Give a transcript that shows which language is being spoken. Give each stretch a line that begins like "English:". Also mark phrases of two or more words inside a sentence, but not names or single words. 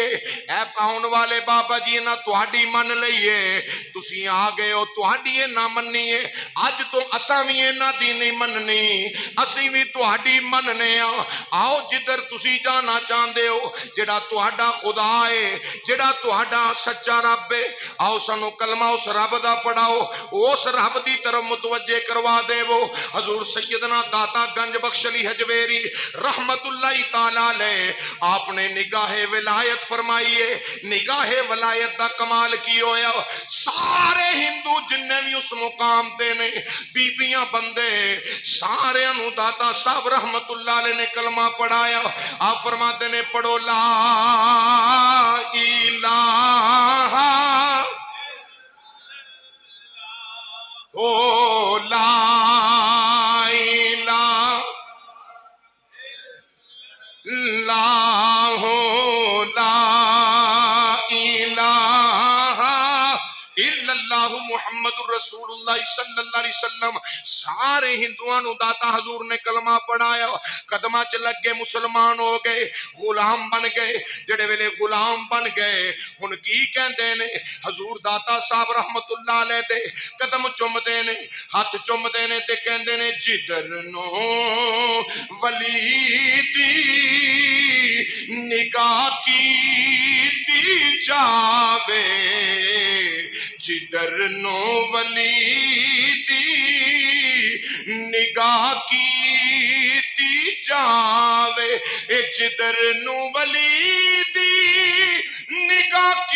Punjabi: اے آؤن والے بابا جی، ایہناں تہاڈی من لئیے، تسیں آ گئے ہو، تہاڈی ایہناں منیئے، اج توں اساں بھی ایہناں دی نہیں منّنی، اسیں بھی تہاڈی منّنے آں. آؤ جدھر تسیں جانا چاہتے ہو، جیہڑا تہاڈا خدا ہے، جیہڑا تہاڈا سچا رب ہے، آؤ سانوں کلمہ اس رب دا پڑھاؤ، اس رب دی طرف متوجہ کروا دیوو. حضور سیدنا داتا گنج بخش علی ہجویری
Arabic: رحمة الله تعالى عليه
Punjabi: آپ نے نگاہِ ولایت فرمائی ہے. نگاہِ ولایت دا کمال کی ہویا، سارے ہندو جنے بھی اس مقام تے نے، بیبیاں بندے سارے نوں داتا صاحب
Arabic: رحمة الله عليه
Punjabi: نے کلمہ پڑھایا. آپ فرماتے نے پڑھو
Arabic: لا إله او لا إله لا إله إلا الله محمد رسول الله صلى الله عليه وسلم.
Punjabi: سارے ہندوآں نوں داتا حضور نے کلمہ پڑھایا، قدماں چ لگ گئے، مسلمان ہو گئے، غلام بن گئے. جیہڑے ویلے غلام بن گئے، ہن کی کہندے نے، حضور داتا صاحب
Arabic: رحمة الله عليه
Punjabi: دے قدم چمدے نے، ہتھ چمدے نے تے کہندے نے، جدھر نوں ولی دی نگاہ کی جاوے, جدھر نوں ولی دی نگاہ کی جاوے، جدھر نوں ولی دی نگاہ